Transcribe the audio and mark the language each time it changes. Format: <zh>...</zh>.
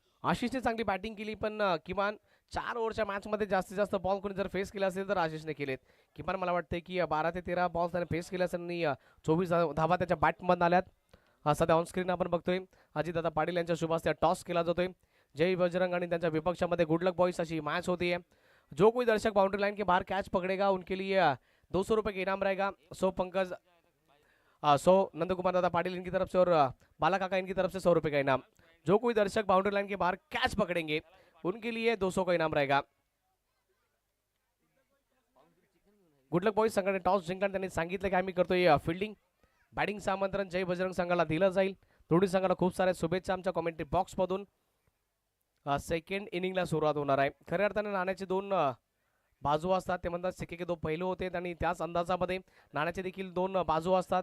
<mr>आशिषने चांगली बॅटिंग केली, पण किमान 4 ओव्हरच्या मॅच मध्ये जास्तीत जास्त बॉल कोणी जर फेस केले असेल तर आशिषने केलेत. किमान मला वाटतं की 12 ते 13 बॉल त्याने फेस केले असेल आणि 24 धावा त्याच्या बॅटमधून आल्यात. सध्या ऑन स्क्रीन आपण बघतोय अजितदादा पाटील यांच्या शुभ हस्ते टॉस केला जातोय. जय बजरंग आणि त्यांच्या विपक्षामध्ये गुडलक बॉईज अशी मॅच होती है.</mr> <hi>जो कोई दर्शक बाउंड्री लाइन के बाहर कैच पकड़ेगा उनके लिए 200 रुपये का इनाम रहेगा. 100 पंकज 100 नंद कुमार दादा पाटिल इनकी तरफ से और बाला काका इनकी तरफ से 100 रुपये का इनाम. जो कोई दर्शक बाउंड्री लाइन के बाहर कैच पकड़ेंगे उनके लिए 200 का इनाम रहेगा.</hi> <mr>गुडलक बॉईज संघाने टॉस जिंकून त्यांनी सांगितलं की आम्ही करतोय फिल्डिंग. बॅटिंगचं आमंत्रण जय बजरंग संघाला दिलं जाईल. दोन्ही संघाला खूप साऱ्या शुभेच्छा आमच्या कॉमेंट्री बॉक्स मधून. सेकंड इनिंगला सुरुवात होणार आहे. खऱ्या अर्थाने नाण्याचे 2 बाजू असतात, ते म्हणतात</mr> <hi>सिक्के के 2 पैलू होते</hi> <mr>आणि त्याच अंदाजामध्ये नाण्याचे देखील 2 बाजू असतात.</mr>